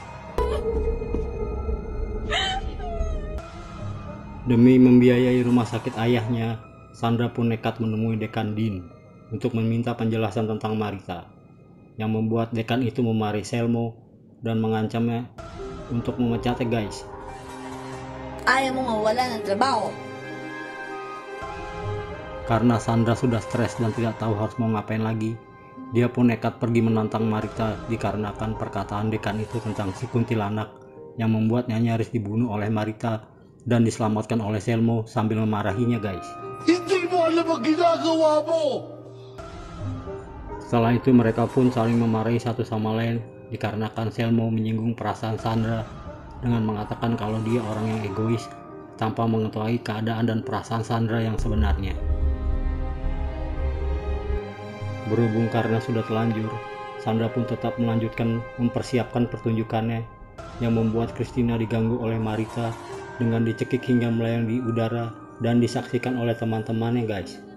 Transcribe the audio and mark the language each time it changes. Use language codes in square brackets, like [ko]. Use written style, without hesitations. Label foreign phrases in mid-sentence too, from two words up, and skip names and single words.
[id] Demi membiayai rumah sakit ayahnya, Sandra pun nekat menemui Dekan Dean untuk meminta penjelasan tentang Marita, yang membuat dekan itu memarahi Selmo dan mengancamnya untuk memecatnya guys. [tl] Ayaw mo nga wala ng trabaho. [id] Karena Sandra sudah stres dan tidak tahu harus mau ngapain lagi, dia pun nekat pergi menantang Marita dikarenakan perkataan dekan itu tentang si kuntilanak yang membuatnya nyaris dibunuh oleh Marita dan diselamatkan oleh Selmo sambil memarahinya guys. [tl] Hindi mo alam ang ginagawa mo! [id] Setelah itu mereka pun saling memarahi satu sama lain dikarenakan Selmo menyinggung perasaan Sandra dengan mengatakan kalau dia orang yang egois tanpa mengetahui keadaan dan perasaan Sandra yang sebenarnya. Berhubung karena sudah telanjur, Sandra pun tetap melanjutkan mempersiapkan pertunjukannya yang membuat Christina diganggu oleh Marita dengan dicekik hingga melayang di udara dan disaksikan oleh teman-temannya guys.